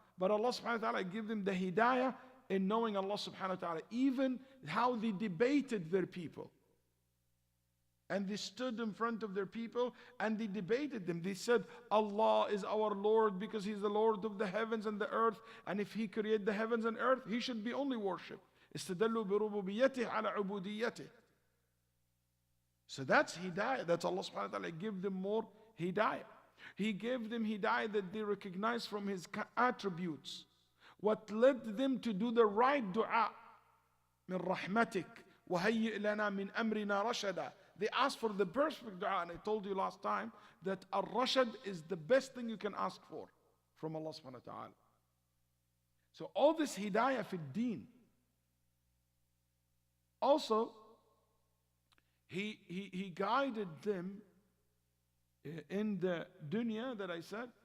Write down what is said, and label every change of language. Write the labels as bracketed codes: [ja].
[en] But Allah subhanahu wa ta'ala gave them the hidayah in knowing Allah subhanahu wa ta'ala, even how they debated their people. And they stood in front of their people and they debated them. They said, Allah is our Lord because He's the Lord of the heavens and the earth. And if He created the heavens and earth, He should be only worshipped. [ar] استدلوا بربوبيته على عبوديته. [en] So that's hidayah. That's Allah subhanahu wa ta'ala give them more hidayah. He gave them hidayah that they recognize from His attributes. What led them to do the right dua. [ar] من رحمتك وهيئ لنا من أمرنا رشدا. [en] They asked for the perfect dua, and I told you last time that ar-rashad is the best thing you can ask for from Allah subhanahu wa ta'ala. So all this hidayah fi deen. Also, he guided them in the dunya that I said.